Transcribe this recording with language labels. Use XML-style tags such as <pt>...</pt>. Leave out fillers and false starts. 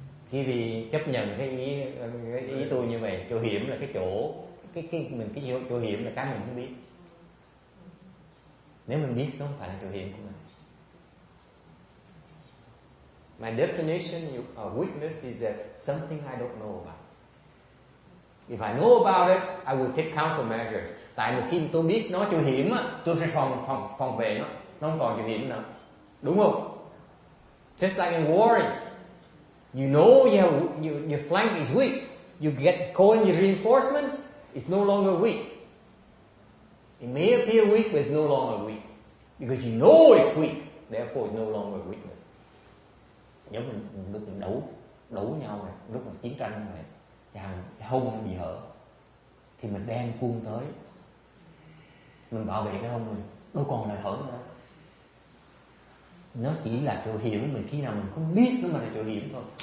<vi>Khi vì chấp nhận cái ý tôi như vậy, chỗ hiểm là cái chỗ chỗ hiểm là cái mình không biết. Nếu mình biết nó không phải là chỗ hiểm của mình.</vi> <en>My definition of weakness is that something I don't know about. If I know about it, I will take countermeasures.</en> <vi>Tại một khi tôi biết nó chỗ hiểm á, tôi sẽ phòng vệ nó. nó không còn chịu hiểm nữa, đúng không?</vi> <en>Just like in warring, you know your flank is weak, you call in your reinforcement, it's no longer weak. It may appear weak, but it's no longer weak because you know it's weak. Therefore, it's no longer weakness.</en> <vi>Giống mình lúc mình đấu nhau này, lúc mà chiến tranh này, cái hông bị hở, thì mình đem quân tới, mình bảo vệ cái hông mình, đâu còn lại hở nữa. Nó chỉ là chỗ hiểm của mình khi nào mình không biết nó mà là chỗ hiểm thôi.</vi>